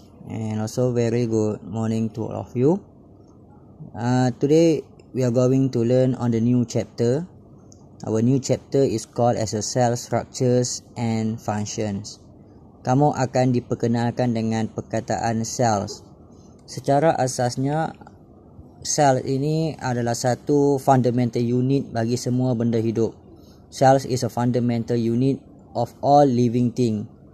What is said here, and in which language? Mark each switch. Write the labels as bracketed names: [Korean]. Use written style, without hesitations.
[English] And also very good morning to all of you. Today we are going to learn on the new chapter. Our new chapter is called as a cell structures and functions. [Malay] Kamu akan diperkenalkan dengan perkataan cells. Secara asasnya, sel ini adalah satu [English] fundamental unit [Malay] bagi semua benda hidup. [English] Cells is a fundamental unit of all living thing.